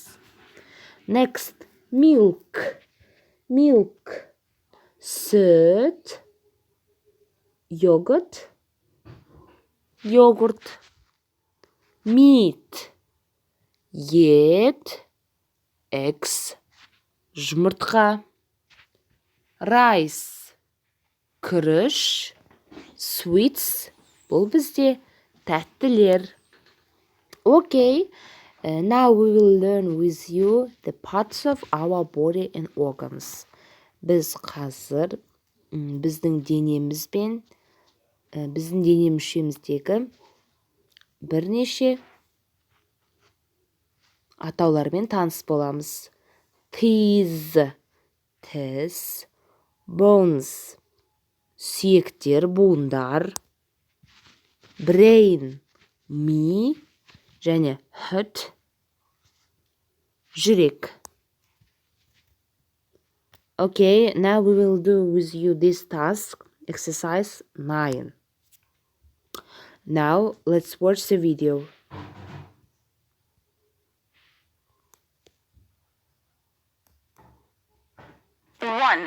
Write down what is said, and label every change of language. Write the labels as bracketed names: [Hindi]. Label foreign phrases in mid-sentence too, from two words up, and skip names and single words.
[English] Next, milk, [Kazakh] сүт, йогурт, meat, ет, eggs, жұмыртқа, rice, күріш, sweets, бұл бізде тәттілер. [English] Okay, now we will learn with you the parts of our body and organs. [Kazakh] Біз қазір біздің денемізбен, біздің дене мүшеміздегі бірнеше атаулармен таныс боламыз. Тіз, bones, сүйектер, буындар, brain, ми, және heart, жүрек. [English] Okay, now we will do with you this task, exercise 9. Now, let's watch the video. 1.